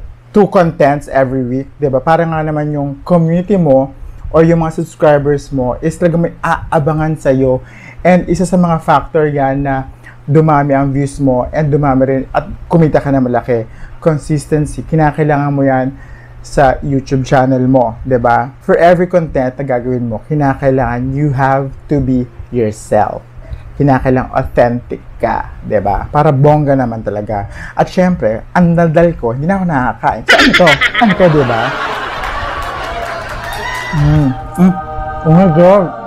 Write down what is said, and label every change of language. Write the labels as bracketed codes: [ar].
[en] 2 contents every week, [tl] 'di ba? Para nga naman yung community mo or yung mga subscribers mo is talaga may aabangan sa'yo. And isa sa mga factor yan na dumami ang views mo and dumami rin at kumita ka na malaki. Consistency, kinakailangan mo yan sa YouTube channel mo, 'di ba? [en] For every content [tl] na gagawin mo, kinakailangan [en] you have to be yourself. [tl] Kinakailangan authentic ka, 'di ba? Para bongga naman talaga. At syempre, ang daldal ko, hindi na ako nakakain. So ano to? Ano to, 'di ba? [en] Oh my God.